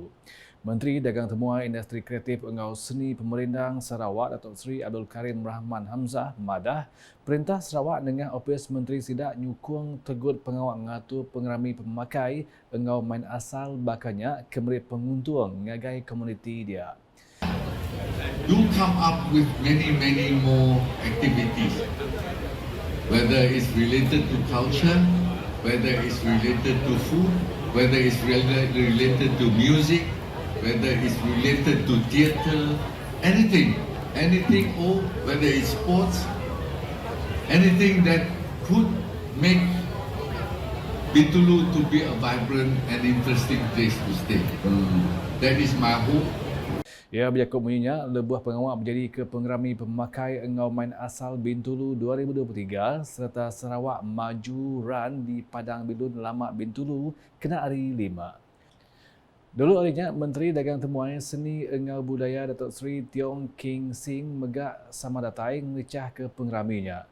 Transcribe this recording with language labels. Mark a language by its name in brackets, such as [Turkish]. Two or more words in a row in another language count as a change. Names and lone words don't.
[Iban] Menteri Dagang Temuan Industri Kreatif Engau Seni Pemerintah Sarawak Datuk Seri Abdul Karim Rahman Hamzah madah Perintah Sarawak dengan Opis Menteri Sidak nyukung tegut pengawal ngatur pengerami pemakai engau main asal bakanya kemeri penguntung ngagai komuniti dia. [English] Do come up with many more activities, whether it's related to culture, whether it's related to food, whether it's related to music, whether it's related to theatre, anything, or whether it's sports, anything that could make Bintulu to be a vibrant and interesting place to stay. That is my hope. [Iban] Ya, berjakut bunyinya, lebuh pengawal berjadi ke pengerami pemakai engau main asal Bintulu 2023 serta Sarawak maju run di Padang Bilun Lamak Bintulu kena hari 5. Dulu harinya, Menteri Dagang Temuan Seni Engau Budaya Datuk Seri Tiong King Sing megak sama datai ngecah ke pengeraminya.